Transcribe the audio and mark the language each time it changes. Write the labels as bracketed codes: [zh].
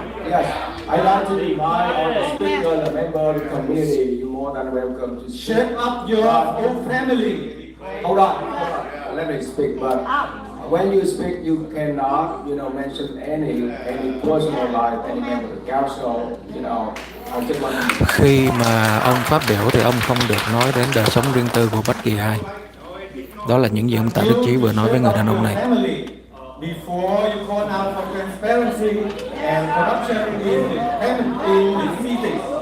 [en] Yes, I like to deny on the speaker, the member of the community. You're more than welcome to speak. Shape up your own family. Hold on. Let me speak. But when you speak, you cannot, mention any personal life, any member of the council. I'll take one. [vi] Khi mà ông phát biểu thì ông không được nói đến đời sống riêng tư của bất kỳ ai. Đó là những gì ông Tạ Đức Chí vừa nói với người đàn ông này. [en] Before you call out for transparency and corruption in the city.